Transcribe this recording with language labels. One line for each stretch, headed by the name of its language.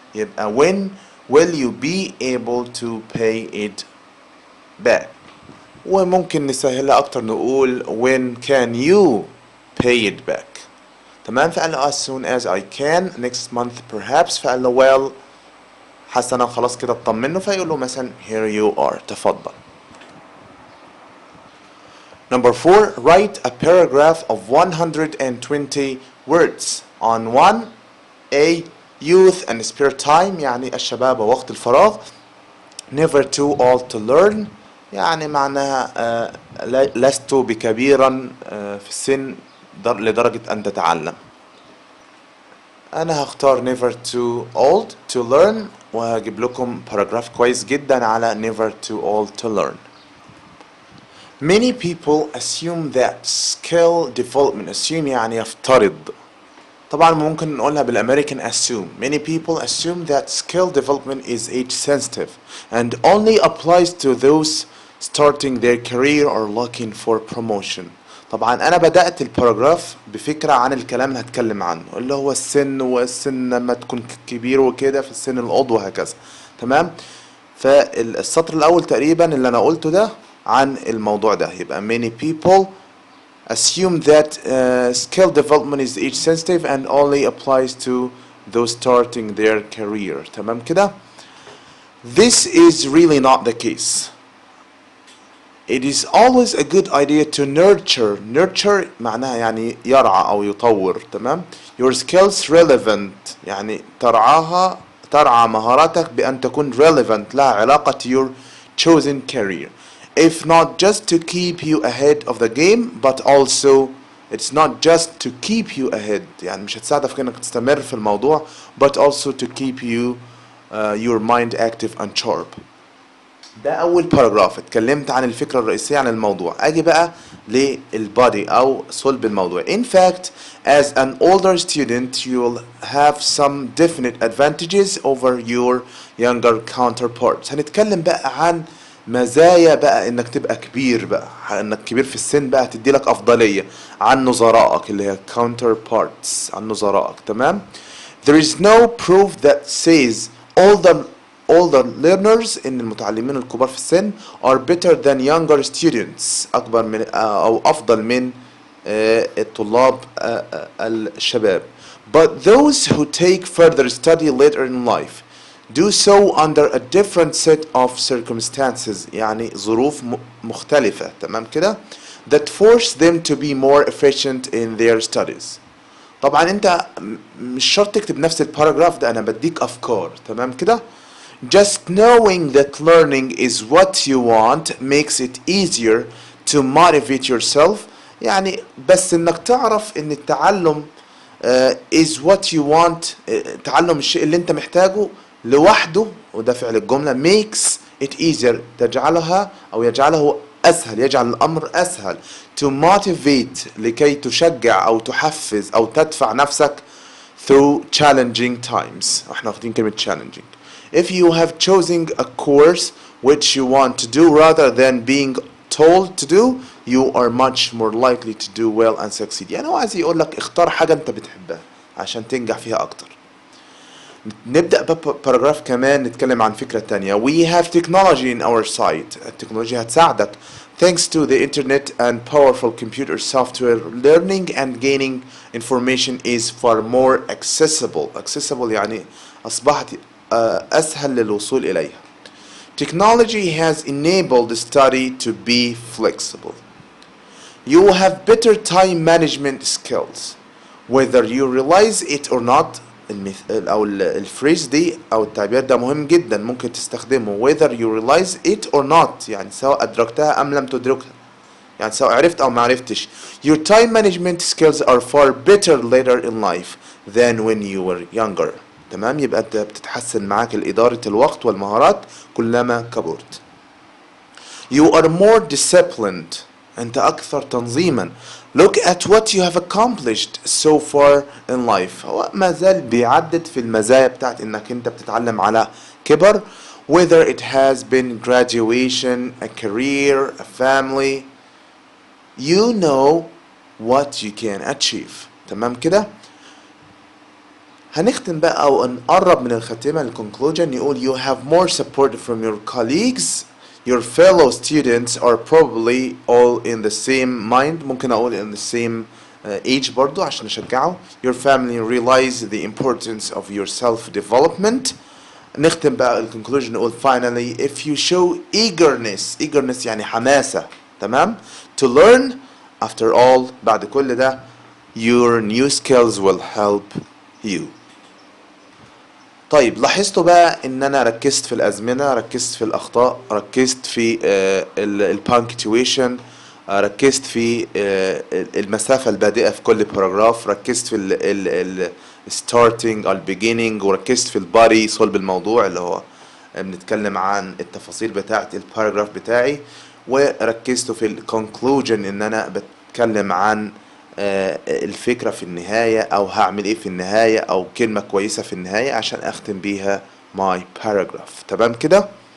Arabic: يبقى
English: when will you be able to pay it back.
Arabic: وممكن نسهلها أكتر نقول
English: when can you pay it back.
Arabic: تمام. فقال له
English: as soon as I can next month perhaps.
Arabic: فقال له well حسنا خلاص كده اطمنه. فيقول له مثلا
English: here you are،
Arabic: تفضل.
English: Number 4 write a paragraph of 120 words on 1 A youth and spare time،
Arabic: يعني الشباب ووقت الفراغ.
English: never too old to learn،
Arabic: يعني معناها لست بكبيرا في السن لدرجة أن تتعلم. أنا هختار
English: never too old to learn،
Arabic: وهجيب لكم باراجراف كويس جدا على
English: never too old to learn. Many people assume that skill development، assume
Arabic: يعني يفترض. طبعا ممكن نقولها بالأمريكان assume.
English: Many people assume that skill development is age sensitive and only applies to those starting their career or looking for promotion.
Arabic: طبعا أنا بدأت الباراجراف بفكرة عن الكلام اللي هتكلم عنه، اللي هو السن، والسن لما تكون كبير وكده في السن العضو وهكذا. تمام. فالسطر الأول تقريبا اللي أنا قلته ده عن الموضوع ده. يبقى
English: many people assume that skill development is age sensitive and only applies to those starting their career.
Arabic: تمام كده.
English: This is really not the case. It is always a good idea to nurture
Arabic: معناها يعني يرعى أو يطور. تمام.
English: your skills relevant،
Arabic: يعني ترعى مهاراتك بأن تكون relevant، لها علاقة
English: to your chosen career. If not just to keep you ahead of the game but also it's not just to keep you ahead،
Arabic: يعني مش هتساعدك في انك تستمر في الموضوع
English: but also to keep you your mind active and sharp.
Arabic: ده اول باراجراف اتكلمت عن الفكره الرئيسيه عن الموضوع. اجي بقى للبادي او صلب الموضوع.
English: In fact, as an older student you will have some definite advantages over your younger counterparts.
Arabic: هنتكلم بقى عن مزايا بقى انك تبقى كبير، بقى انك كبير في السن بقى تدي لك افضليه عن نظرائك اللي هي counterparts، عن نظرائك. تمام.
English: There is no proof that says older learners
Arabic: ان المتعلمين الكبار في السن
English: are better than younger students،
Arabic: اكبر من او افضل من الطلاب الشباب.
English: But those who take further study later in life do so under a different set of circumstances،
Arabic: يعني ظروف مختلفة. تمام كده.
English: that force them to be more efficient in their studies.
Arabic: طبعا انت مش شرط تكتب نفس الباراجراف ده، انا بديك افكار. تمام كده.
English: Just knowing that learning is what you want makes it easier to motivate yourself.
Arabic: يعني بس انك تعرف ان التعلم
English: is what you want،
Arabic: تعلم الشيء اللي انت محتاجه لوحده، وده فعل الجملة،
English: makes it easier،
Arabic: تجعلها او يجعله اسهل، يجعل الامر اسهل.
English: to motivate،
Arabic: لكي تشجع او تحفز او تدفع نفسك
English: through challenging times.
Arabic: احنا واخدين كلمة challenging.
English: If you have chosen a course which you want to do rather than being told to do, you are much more likely to do well and succeed.
Arabic: يعني هو عايز يقول لك اختار حاجة انت بتحبها عشان تنجح فيها اكتر. نبدأ باراجراف كمان نتكلم عن فكرة تانية.
English: We have technology in our side.
Arabic: التكنولوجيا هتساعدك.
English: Thanks to the internet and powerful computer software, learning and gaining information is far more accessible.
Arabic: Accessible يعني أصبحت أسهل للوصول إليها.
English: Technology has enabled the study to be flexible. You have better time management skills. Whether you realize it or not.
Arabic: أو الفريز دي أو التعبير ده مهم جدا، ممكن تستخدمه
English: whether you realize it or not،
Arabic: يعني سواء أدركتها أم لم تدركها، يعني سواء عرفت أو ما عرفتش.
English: Your time management skills are far better later in life than when you were younger.
Arabic: تمام. يبقى أنت بتتحسن معاك إدارة الوقت والمهارات كلما كبرت.
English: You are more disciplined.
Arabic: أنت أكثر تنظيما.
English: Look at what you have accomplished so far in life.
Arabic: هو ما زال بيعدد في المزايا بتاعت إنك أنت بتتعلم على كبر.
English: Whether it has been graduation, a career, a family, you know what you can achieve.
Arabic: تمام كده. هنختم بقى أو نقرب من الختمة الكونكلوجن. يقول
English: you have more support from your colleagues. Your fellow students are probably all in the same mind.
Arabic: ممكن أقول
English: in the same age
Arabic: برضو عشان أشجعه.
English: Your family realize the importance of your self-development.
Arabic: نختم بقى الكونكلوجن نقول
English: finally if you show eagerness
Arabic: يعني حماسة. تمام.
English: To learn after all،
Arabic: بعد كل ده
English: your new skills will help you.
Arabic: طيب لاحظتوا بقى ان انا ركزت في الازمنه، ركزت في الاخطاء، ركزت في البانكتويشن، ركزت في المسافه البادئه في كل باراجراف، ركزت في الستارتنج او البيجيننج، وركزت في البادي صلب الموضوع اللي هو بنتكلم عن التفاصيل بتاعه الباراجراف بتاعي، وركزت في الكونكلوجن ان انا بتكلم عن الفكرة في النهاية او هعمل ايه في النهاية او كلمة كويسة في النهاية عشان اختم بيها
English: my paragraph.
Arabic: تمام كده.